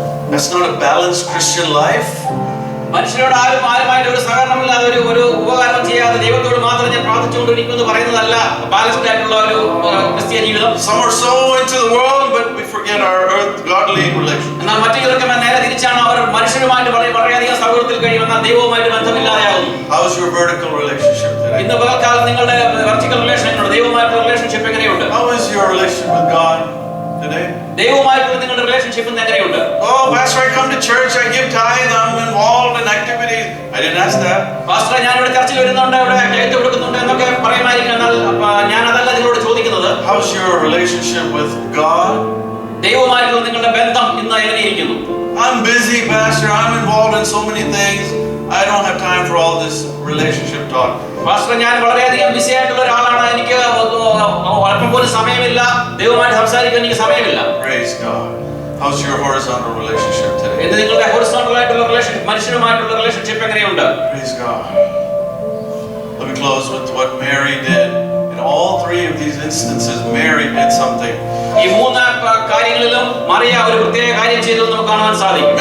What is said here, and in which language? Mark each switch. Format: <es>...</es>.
<en>That's not a balanced Christian life.</en> <ml>മനുഷ്യരോട് ആരുമായിട്ട് ഒരു സഹകരണമില്ലാതെ ഒരു ഉപകാരം ചെയ്യാതെ ദൈവത്തോട് മാത്രം ഞാൻ പ്രാർത്ഥിച്ചുകൊണ്ടിരിക്കുമെന്ന് പറയുന്നതല്ല ബാലൻസ്ഡ് ആയിട്ടുള്ള ഒരു ക്രിസ്തീയ ജീവിതം.</ml> <en>Some are so into the world, but we forget our godly relationship.</en> <ml>എന്നാൽ മറ്റു ചിലർക്ക് നേരെ തിരിച്ചാണ്. അവർ മനുഷ്യരുമായിട്ട് വളരെയധികം സൗഹൃദത്തിൽ കഴിയുമെന്നാൽ ദൈവവുമായിട്ട് ബന്ധമില്ലാതെയാകുന്നു.</ml> <en>How is your vertical relationship today?</en> <ml>ഇന്ന് പകൽക്കാലം നിങ്ങളുടെ വെർട്ടിക്കൽ റിലേഷനുണ്ട്, ദൈവവുമായിട്ടുള്ള റിലേഷൻഷിപ്പ് എങ്ങനെയുണ്ട്?</ml> <en>How is your relationship with God today?</en> <ml>ദൈവവുമായിട്ടുള്ള നിങ്ങളുടെ റിലേഷൻഷിപ്പ് എങ്ങനെയുണ്ട്?</ml> <en>Oh, Pastor, I come to church, I give tithe, I'm involved in activities. I didn't ask that.</en> <ml>Pastor, ഞാൻ ഇവിടെ ചർച്ചിൽ വരുന്നുണ്ട്, ഇവിടെ ക്ലേറ്റ് കൊടുക്കുന്നുണ്ട് എന്നൊക്കെ പറയുമായിരിക്കും. എന്നാൽ ഞാൻ അതല്ല നിങ്ങളോട് ചോദിക്കുന്നത്.</ml> <en>How's your relationship with God?</en> <ml>ദൈവവുമായിട്ടുള്ള നിങ്ങളുടെ ബന്ധം ഇന്ന് എങ്ങനെയിരിക്കുന്നു?</ml> <en>I'm busy, Pastor. I'm involved in so many things. I don't have time for all this relationship talk.</en> <ml>Pastor, ഞാൻ വളരെയധികം ബിസി ആയിട്ടുള്ള ഒരാളാണ്, എനിക്ക് അല്പം പോലും സമയമില്ല, ദൈവവുമായിട്ട് സംസാരിക്കാൻ എനിക്ക് സമയമില്ല.</ml> <en>Praise God. How's your horizontal relationship today?</en> <ml>ഇന്ന് നിങ്ങളുടെ ഹൊറിസോണ്ടൽ ആയിട്ടുള്ള റിലേഷൻഷിപ്പ്, മനുഷ്യരുമായിട്ടുള്ള റിലേഷൻഷിപ്പ് എങ്ങനെയുണ്ട്?</ml> <en>Praise God. Let me close with what Mary did. In all three of these instances, Mary did something.</en> <ml>ഈ മൂന്ന് കാര്യങ്ങളിലും മറിയ ഒരു പ്രത്യേക കാര്യം ചെയ്തു നമുക്ക് കാണാൻ സാധിക്കും.</ml>